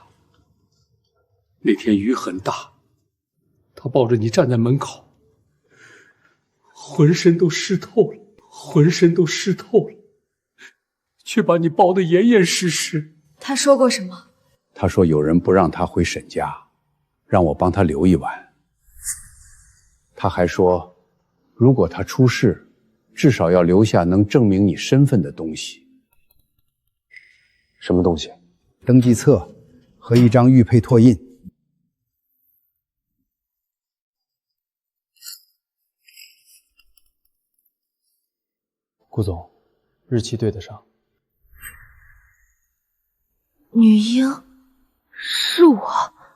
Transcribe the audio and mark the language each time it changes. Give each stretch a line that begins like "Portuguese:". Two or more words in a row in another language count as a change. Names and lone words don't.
Chinese: 那天雨很大，他抱着你站在门口，浑身都湿透了，却把你抱得严严实实。他说过什么？他说有人不让他回沈家，讓我幫他留一晚。他還說，如果他出事，至少要留下能證明你身份的東西。什麼東西？登記冊和一張玉佩拓印。顧總，日期對得上。女嬰，是我。